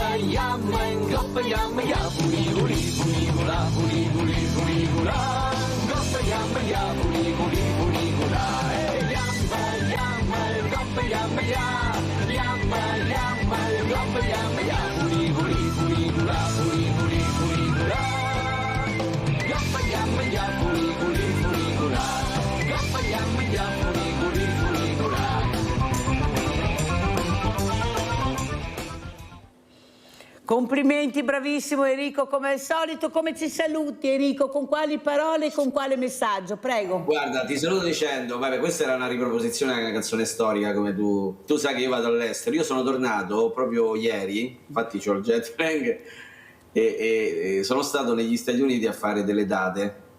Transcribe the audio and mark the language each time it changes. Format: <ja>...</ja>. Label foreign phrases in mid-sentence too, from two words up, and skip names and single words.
<it>Yamma in goppa yamma ya fuliguli fuligula fuliguli fuligula goppa yamma ya fuliguli fuligula yamma yamma goppa yamma ya yamma yamma goppa yamma ya fuliguli fuligula fuliguli fuligula goppa yamma ya fuliguli fuligula goppa yamma ya fuliguli fuligula. Complimenti, bravissimo Enrico, come al solito. Come ci saluti Enrico? Con quali parole e con quale messaggio? Prego. Guarda, ti saluto dicendo, vabbè, questa era una riproposizione di una canzone storica, come tu sai che io vado all'estero, io sono tornato proprio ieri, infatti c'ho il jet lag e sono stato negli Stati Uniti a fare delle date,</it>